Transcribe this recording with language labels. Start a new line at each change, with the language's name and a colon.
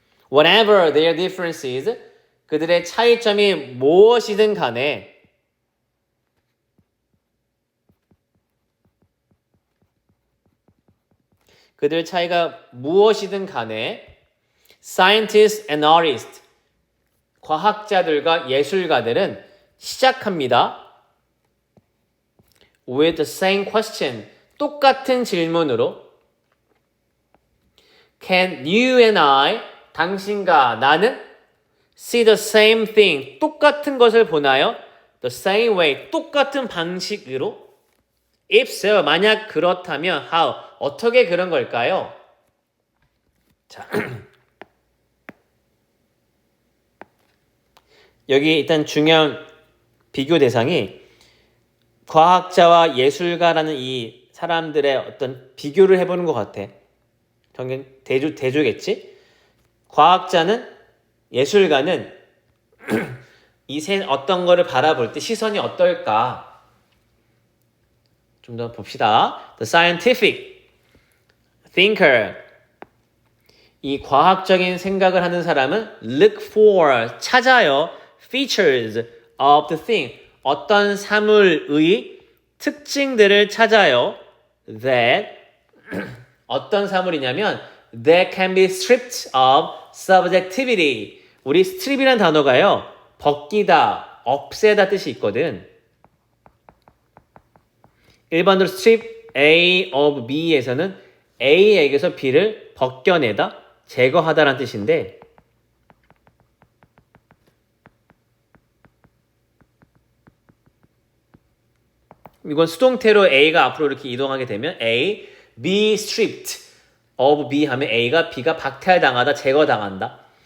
English: Whatever their differences,
Korean: 그들의 차이점이 무엇이든 간에 그들의 차이가 무엇이든 간에
English: scientists and artists,
Korean: 과학자들과 예술가들은 시작합니다.
English: With the same question,
Korean: 똑같은 질문으로
English: Can you and I,
Korean: 당신과 나는
English: see the same thing,
Korean: 똑같은 것을 보나요?
English: The same way,
Korean: 똑같은 방식으로?
English: If so,
Korean: 만약 그렇다면
English: how,
Korean: 어떻게 그런 걸까요? 자, 여기 일단 중요한 비교 대상이 과학자와 예술가라는 이 사람들의 어떤 비교를 해보는 것 같아. 정말 대조겠지? 과학자는 예술가는 어떤 거를 바라볼 때 시선이 어떨까? 좀 더 봅시다.
English: The scientific thinker,
Korean: 이 과학적인 생각을 하는 사람은
English: look for,
Korean: 찾아요.
English: features of the thing,
Korean: 어떤 사물의 특징들을 찾아요.
English: that
Korean: 어떤 사물이냐면
English: that can be stripped of subjectivity.
Korean: 우리 strip이라는 단어가요, 벗기다, 없애다 뜻이 있거든. 일반적으로 strip A of B에서는 A에게서 B를 벗겨내다, 제거하다라는 뜻인데 이건 수동태로 A가 앞으로 이렇게 이동하게 되면 A, B stripped of B 하면 A가 B가 박탈당하다, 제거당한다.